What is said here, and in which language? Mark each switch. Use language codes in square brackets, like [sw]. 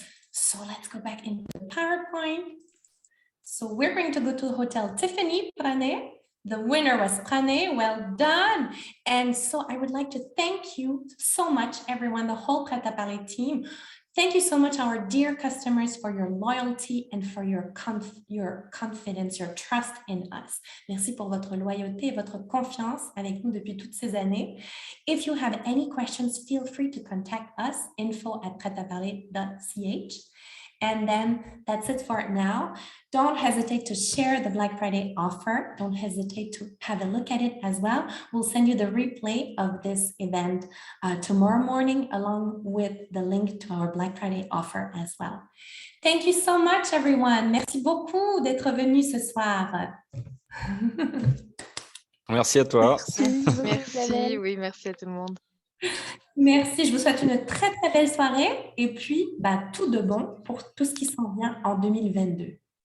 [en] So let's go back into the PowerPoint. So we're going to go to Hotel Tiffany, Pranay. The winner was Pranay. Well done. And so I would like to thank you so much, everyone, the whole Prêt à Parler team. Thank you so much, our dear customers, for your loyalty and for your confidence, your trust in us. [fr] Merci pour votre loyauté et votre confiance avec nous depuis toutes ces années. [en] If you have any questions, feel free to contact us, info@pretaparler.ch. And then that's it for now. Don't hesitate to share the Black Friday offer. Don't hesitate to have a look at it as well. We'll send you the replay of this event tomorrow morning, along with the link to our Black Friday offer as well. Thank you so much, everyone. [fr] Merci beaucoup d'être venu ce soir. Merci à toi. Merci, oui, merci à tout le monde. Merci, je vous souhaite une très belle soirée et puis tout de bon pour tout ce qui s'en vient en 2022.